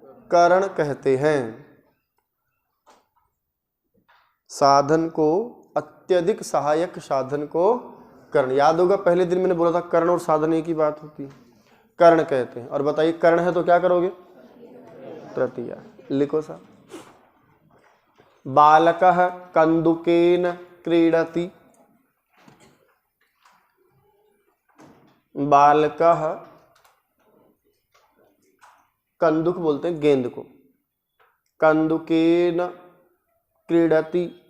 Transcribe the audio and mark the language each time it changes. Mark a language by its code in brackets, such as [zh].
[hi] कर्ण कहते हैं। साधन को, अत्यधिक सहायक साधन को कर्ण। याद होगा पहले दिन मैंने बोला था कर्ण और साधन एक ही बात होती है, कर्ण कहते हैं। और बताइए कर्ण है तो क्या करोगे? तृतीया। लिखो साहब, [sa] बालकः कंदुकेन क्रीडति। [hi] बालकः, कंदुक बोलते हैं गेंद को, [sa] कंदुकेन क्रीडति।